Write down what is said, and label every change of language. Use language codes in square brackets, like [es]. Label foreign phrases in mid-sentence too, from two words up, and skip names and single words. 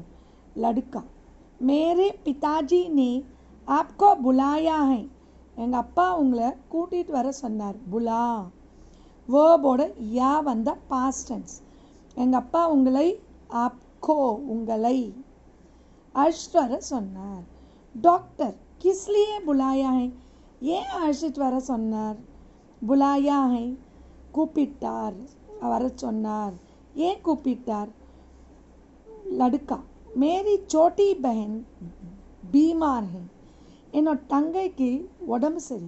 [hi] लड़का मेरे पिताजी ने आपको बुलाया है. [ta] எங்கள் அப்பா உங்களை கூட்டிகிட்டு வர சொன்னார். புலா வேர்போட யா வந்த [en] past tense. [ta] எங்கள் அப்பா உங்களை, ஆப்கோ உங்களை, அழைச்சிட்டு வர சொன்னார். [hi] டாக்டர் किसलिए बुलाया है. [ta] ஏன் அழைச்சிட்டு வர சொன்னார். [hi] बुलाया है [ta] கூப்பிட்டார், வர சொன்னார். ஏன் கூப்பிட்டார். [hi] लड़का मेरी छोटी बहन बीमार है. [ta] என்னோட தங்கைக்கு உடம்பு சரி.